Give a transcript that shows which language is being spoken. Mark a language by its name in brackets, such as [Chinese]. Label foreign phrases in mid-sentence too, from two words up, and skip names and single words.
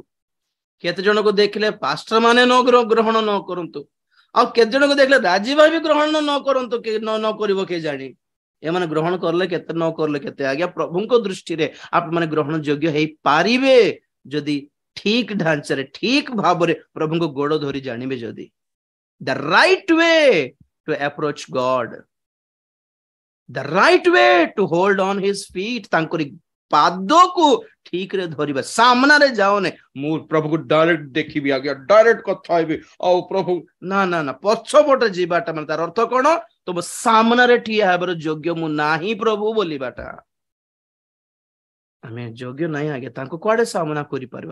[Odia] କେତେ ଜଣକୁ ଦେଖିଲେ ପାଷ୍ଟର ମାନେ ଗ୍ରହଣ ନ କରନ୍ତୁ, ଆଉ କେତେ ଜଣକୁ ଦେଖିଲେ ରାଜୀବ ବି ଗ୍ରହଣ ନ କରନ୍ତୁ, ନ କରିବ କିଏ ଜାଣି। ଏମାନେ ଗ୍ରହଣ କଲେ କେତେ, ନ କରଲେ କେତେ। ଆଜ୍ଞା ପ୍ରଭୁଙ୍କ ଦୃଷ୍ଟିରେ ଆପଣ ମାନେ ଗ୍ରହଣ ଯୋଗ୍ୟ ହେଇପାରିବେ ଯଦି ଠିକ ଢାଞ୍ଚାରେ ଠିକ ଭାବରେ ପ୍ରଭୁଙ୍କ ଗୋଡ ଧରି ଜାଣିବେ। [English] ଯଦି the right way to approach God, the right way to hold on his feet, [Odia] ତାଙ୍କରି ପାଦକୁ ଠିକରେ ଧରିବା। ସାମ୍ନାରେ ଯାଉନି ମୁଁ ପ୍ରଭୁକୁ ଡାଇରେକ୍ଟ ଦେଖିବି ଆଜ୍ଞା, ଡାଇରେକ୍ଟ କଥା ହେବି ଆଉ ପ୍ରଭୁ ନା ନା ନା, ପଛପଟେ ଯିବାଟା ମାନେ ତାର ଅର୍ଥ କଣ? ତୁମ ସାମ୍ନାରେ ଠିଆ ହେବାର ଯୋଗ୍ୟ ମୁଁ ନାହିଁ ପ୍ରଭୁ ବୋଲିବାଟା। ଆମେ ଯୋଗ୍ୟ ନାହିଁ ଆଜ୍ଞା ତାଙ୍କୁ କୁଆଡେ ସାମ୍ନା କରିପାରିବା।